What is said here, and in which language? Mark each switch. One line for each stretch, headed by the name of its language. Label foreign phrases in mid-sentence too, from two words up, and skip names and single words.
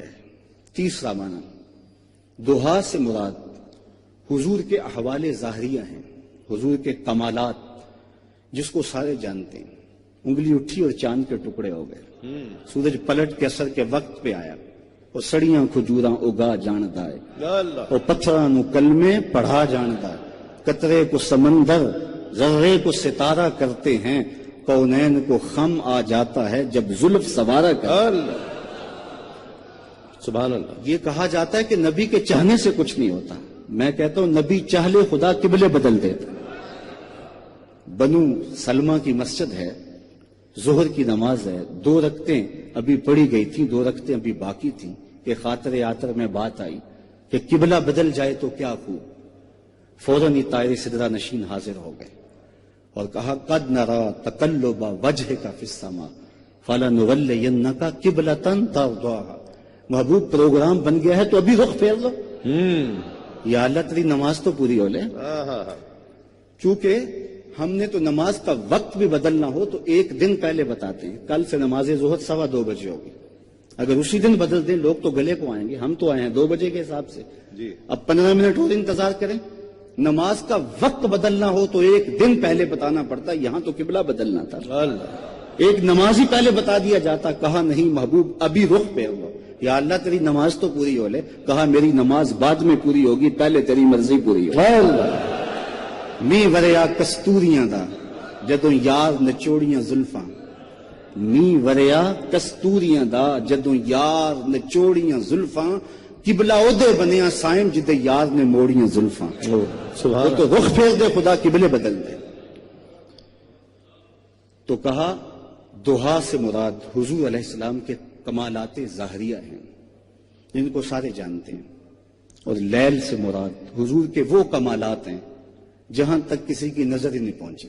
Urdu: تیسرا معنی دہا سے مراد حضور کے احوال ظاہریہ ہیں، حضور کے کمالات جس کو سارے جانتے ہیں، انگلی اٹھی اور چاند کے ٹکڑے ہو گئے، سورج پلٹ کے اثر کے وقت پہ آیا، اور
Punjabi: سڑیاں کھجوراں اگا جاندا ہے، اور پتھراں نو کلمے پڑھا جاندا ہے،
Urdu: قطرے کو سمندر ذرے کو ستارہ کرتے ہیں، کونین کو خم آ جاتا ہے جب زلف سوارا کر. سبحان اللہ. یہ کہا جاتا ہے کہ نبی کے چاہنے سے کچھ نہیں ہوتا. میں کہتا ہوں نبی چاہ لے خدا قبلے بدل دیتا. بنو سلمہ کی مسجد ہے, ظہر کی نماز ہے, 2 رکعتیں ابھی پڑھی گئی تھیں, 2 رکعتیں ابھی باقی تھیں کہ خاطر آتر میں بات آئی کہ قبلہ بدل جائے تو کیا خوب. فوراً ہی طائر سدرہ نشین حاضر ہو گئے اور کہا
Arabic: قد نرا تقلب وجهک فی السماء فلنولینک قبلۃ ترضاها.
Urdu: محبوب پروگرام بن گیا ہے تو ابھی رخ پھیر لو. یا اللہ تیری نماز تو پوری ہو لے. چونکہ ہم نے تو نماز کا وقت بھی بدلنا ہو تو 1 دن پہلے بتاتے ہیں. کل سے نماز ظہر 2:15 بجے ہوگی. اگر اسی دن بدل دیں لوگ تو گلے کو آئیں گے. ہم تو آئے ہیں 2 بجے کے حساب سے. اب 15 منٹ اور انتظار کریں. نماز کا وقت بدلنا ہو تو 1 دن پہلے بتانا پڑتا. یہاں تو قبلہ بدلنا تھا. ایک نماز ہی پہلے بتا دیا جاتا. کہا نہیں محبوب ابھی رخ پھیر لو. یا اللہ تیری نماز تو پوری ہو لے. کہا میری نماز بعد میں پوری ہوگی, پہلے تیری مرضی پوری ہو.
Punjabi: می وریا کستوریاں دا جدوں یار نچوڑیاں زلفاں. می وریا کستوریاں دا جدوں یار نچوڑیاں زلفاں. قبلہ اودے بنیا سائم جدے یار نے موڑیاں زلفاں.
Urdu: وہ تو رخ پھیر دے خدا قبلے بدل دے. تو کہا دہا سے مراد حضور علیہ السلام کے کمالات ظاہریہ ہیں جن کو سارے جانتے ہیں, اور لیل سے مراد حضور کے وہ کمالات ہیں جہاں تک کسی کی نظر ہی نہیں پہنچی.